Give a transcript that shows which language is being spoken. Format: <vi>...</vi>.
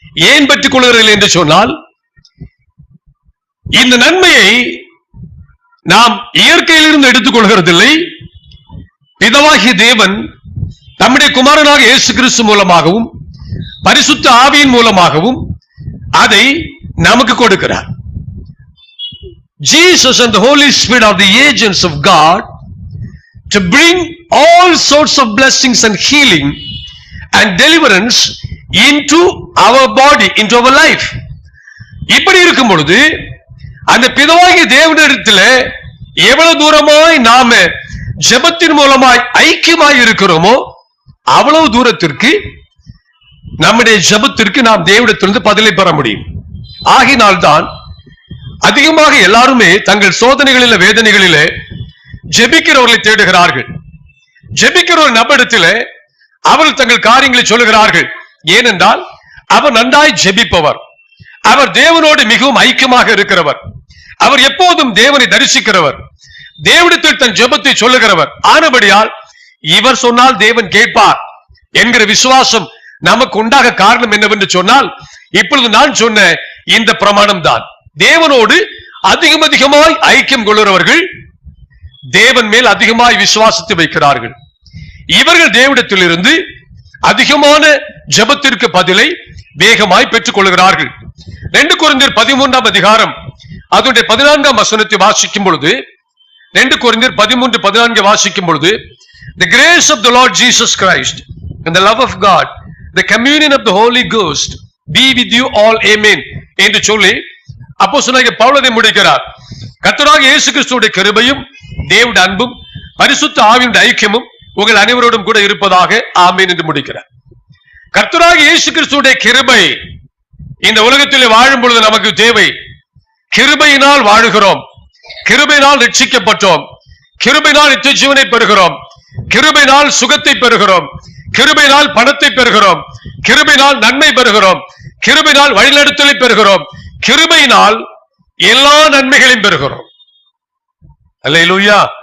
<ta>ஏன் பெற்றுக் கொள்கிறதில்லை என்று சொன்னால், இந்த நன்மையை நாம் இயற்கையிலிருந்து எடுத்துக் கொள்கிறதில்லை. பிதாவாகிய தேவன் நம்முடைய குமாரனாக இயேசு கிறிஸ்து மூலமாகவும் பரிசுத்த ஆவியின் மூலமாகவும் அதை நமக்கு கொடுக்கிறார்.</ta> <en>Jesus and the Holy Spirit are the agents of God to bring all sorts of blessings and healing and deliverance into our body, into our life.</en> <ta>இப்படி இருக்கும் பொழுது அந்த பிதாவாகிய தேவனிடத்தில் எவ்வளவு தூரமாய் நாம ஜெபத்தின் மூலமாய் ஐக்கியமாய் இருக்கிறோமோ அவ்வளவு தூரத்திற்கு நம்முடைய ஜெபத்திற்கு நாம் தேவனிடத்திலிருந்து பதிலை பெற முடியும். ஆகினால்தான் அதிகமாக எல்லாருமே தங்கள் சோதனைகளில, வேதனைகளிலே ஜெபிக்கிறவர்களை தேடுகிறார்கள். ஜெபிக்கிற ஒரு நபரிடத்திலே அவர்கள் தங்கள் காரியங்களை சொல்லுகிறார்கள். ஏனென்றால் அவர் நன்றாய் ஜெபிப்பவர், அவர் தேவனோடு மிகவும் ஐக்கியமாக இருக்கிறவர், அவர் எப்போதும் தேவனை தரிசிக்கிறவர், தேவனிடத்தில் தன் ஜெபத்தை சொல்லுகிறவர். ஆனபடியால் இவர் சொன்னால் தேவன் கேட்பார் என்கிற விசுவாசம் நமக்கு உண்டாக காரணம் என்னவென்று சொன்னால், இப்பொழுது நான் சொன்ன இந்த பிரமாணம் தான். தேவனோடு அதிகமாய் ஐக்கியம் கொள்கிறவர்கள் தேவன் மேல் அதிகமாய் விசுவாசத்தை வைக்கிறார்கள். இவர்கள் தேவனிடத்தில் இருந்து அதிகமான ஜெபத்திற்கு பதிலை வேகமாய் பெற்றுக் கொள்கிறார்கள். 2 கொரிந்தியர் 13ஆம் அதிகாரம் அதனுடைய 14ஆம் வசனத்தை வாசிக்கும் பொழுது,</ta> <en>2 கொரிந்தியர் 13:14 வாசிக்கும் பொழுது, the grace of the Lord Jesus Christ and the love of God, the communion of the Holy Ghost be with you all, amen</en> <ta>என்று சொல்லி அப்போஸ்தலனாகிய பவுல் அதை முடிக்கிறார். கர்த்தராகிய இயேசு கிறிஸ்துவுடைய கிருபையும் தேவனுடைய அன்பும் பரிசுத்த ஆவியுடைய ஐக்கியமும் உங்கள் அனைவரோடும் கூட இருப்பதாக ஆமென் என்று முடிக்கிறார். கர்த்தராகிய இயேசு கிறிஸ்துவுடைய கிருபை இந்த உலகத்திலே வாழும் பொழுது நமக்கு தேவை. கிருபையினால் வாழுகிறோம், கிருபையினால் ரட்சிக்கப்பட்டோம், கிருபையினால் நித்திய ஜீவனை பெறுகிறோம், கிருபையினால் சுகத்தை பெறுகிறோம், கிருபையினால் பணத்தை பெறுகிறோம், கிருபையினால் நன்மை பெறுகிறோம், கிருபையினால் வழிநடத்தலை பெறுகிறோம், கிருபையினால் எல்லா நன்மைகளையும் பெறுகிறோம். அல்லேலூயா.</ta>